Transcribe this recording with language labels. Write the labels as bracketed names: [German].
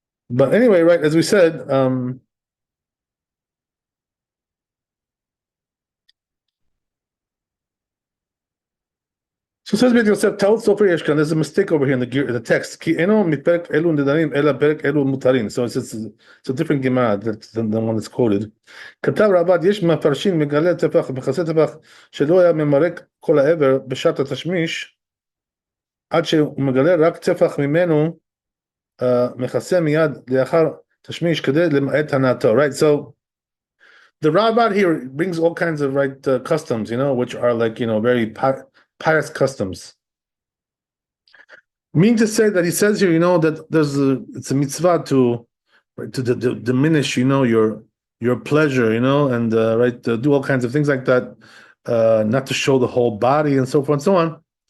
[English] But anyway, right, as we said, so says Beit Yosef, [Hebrew] Taut Sofer Yeshkan. [English] There's a mistake over here in the text. [Hebrew] Ki eno mitperek elu nedarim ela perek elu mutarin. [English] So it's a different Gemara than the one that's quoted. [Hebrew] כתב רב"ד, יש מפרשים מגלה טפח ומכסה טפח שלא היה ממרק כל העבר בשעת התשמיש עד שהוא מגלה רק טפח ממנו מכסה מיד לאחר תשמיש כדי למעט הנאתו. [English] Right, so the Rabbah here brings all kinds of customs, which are like very pious customs. Meaning to say that he says here, that it's a mitzvah to diminish, your pleasure, and do all kinds of things like that, not to show the whole body and so forth and so on.